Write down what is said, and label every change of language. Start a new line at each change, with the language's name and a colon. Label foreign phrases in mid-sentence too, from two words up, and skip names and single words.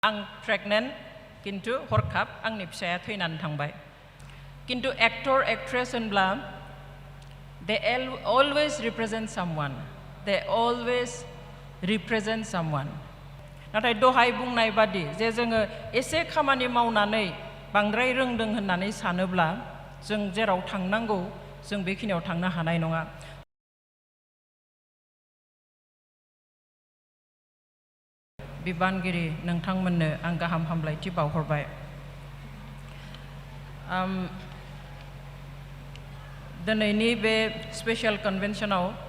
Bodo: आं प्रेगनेन्ट किन्तु हरखाब आंनि फिसाया थैनानै थांबाय किन्तु
English: actor actress
Bodo: होनब्ला
English: they always represent someone they always represent someone
Bodo: नाथाय दहाय बुंनाय बादि जे जोङो एसे खामानि मावनानै बांद्राय रोंदों होननानै सानोब्ला जों जेराव थांनांगौ जों बेखिनियाव थांनो हानाय नङा बिबानगिरि नोंथांमोननो आं गाहाम हामलायथि बावहरबाय दिनैनि बे
English: special conventionआव